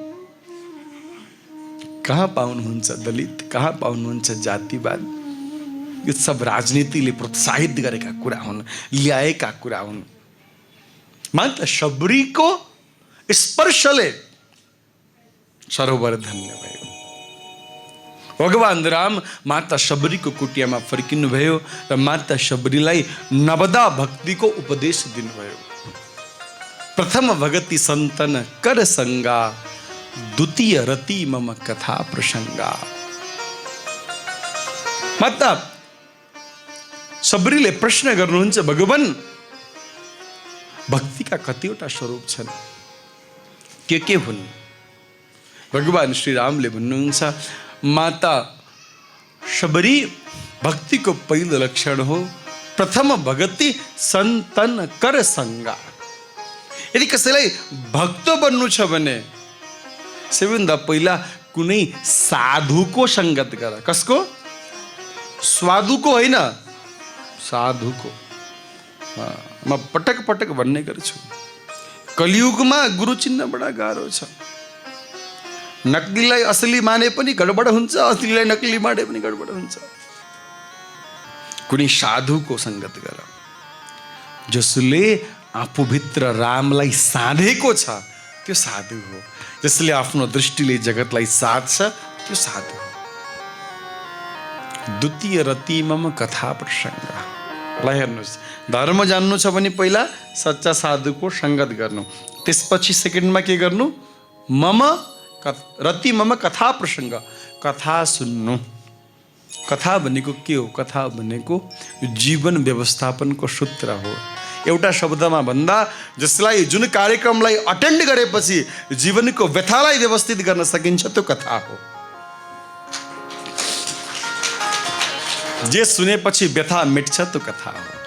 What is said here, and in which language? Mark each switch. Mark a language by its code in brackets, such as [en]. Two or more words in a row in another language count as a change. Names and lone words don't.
[ne] कहाँ पाउनुहुन्छ दलित, कहाँ पाउनुहुन्छ जातिवाद? यो सब राजनीतिले प्रोत्साहित गरेका कुरा हुन्, ल्याएका कुरा हुन्। मात्र शबरीको स्पर्शले सरोवर धन्य भयो। भगवान राम माता शबरीको कुटियामा फर्किनु भयो र माता शबरीलाई नवदा भक्तिको उपदेश दिनुभयो। [awa] प्रथम भगति सन्तन कर संगा, द्वितीय रति मम कथा प्रसंगा। [ne] माता शबरीले प्रश्न गर्नुहुन्छ, भगवान भक्तिका कतिवटा स्वरूप छन्, के हुन्? भगवान श्री रामले भन्नुहुन्छ, माता शबरी भक्तिको पहिलो लक्षण हो [awa] प्रथम भगति सन्तन कर संगा। [ne] यदि कसैलाई भक्त बन्नु छ भने सबैभन्दा पहिला कुनै साधुको संगत गर। कसको? स्वादुको होइन, साधुको। म पटक पटक भन्ने गर्छु, कलियुगमा गुरु चिन्न बडा गाह्रो छ। नकलीलाई असली माने पनि गडबड हुन्छ, असलीलाई नकली माने पनि गडबड हुन्छ। कुनै साधुको संगत गर जसले आफूभित्र रामलाई साधेको छ, त्यो साधु हो। जसले आफ्नो दृष्टिले जगतलाई साध्छ, त्यो साधु हो। [awa] द्वितीय रति मम कथा प्रसंग। [ne] ल हेर्नुहोस्, धर्म जान्नु छ भने पहिला सच्चा साधुको संगत गर्नु, त्यसपछि सेकेन्डमा के गर्नु? [awa] मम रति मम कथा प्रसंग, [ne] कथा सुन्नु। कथा भनेको के हो? कथा भनेको जीवन व्यवस्थापनको सूत्र हो। एउटा शब्दमा भन्दा जसलाई जुन कार्यक्रमलाई अटेन्ड गरेपछि जीवनको व्यथालाई व्यवस्थित गर्न सकिन्छ, त्यो कथा हो। जे सुनेपछि व्यथा मेट्छ, त्यो कथा हो।